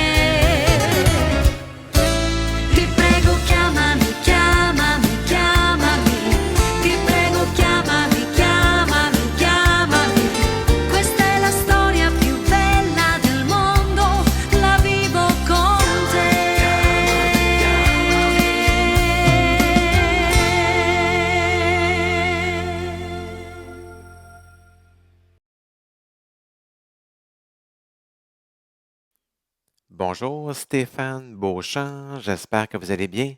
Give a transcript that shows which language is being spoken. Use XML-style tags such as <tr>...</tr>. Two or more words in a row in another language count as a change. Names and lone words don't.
<it>Ti prego chiamami, chiamami, chiamami, ti prego chiamami, chiamami, chiamami, questa è la storia più bella del mondo, la vivo con te.</it> <fr>Bonjour, Stéphane Beauchamp, j'espère que vous allez bien.</fr>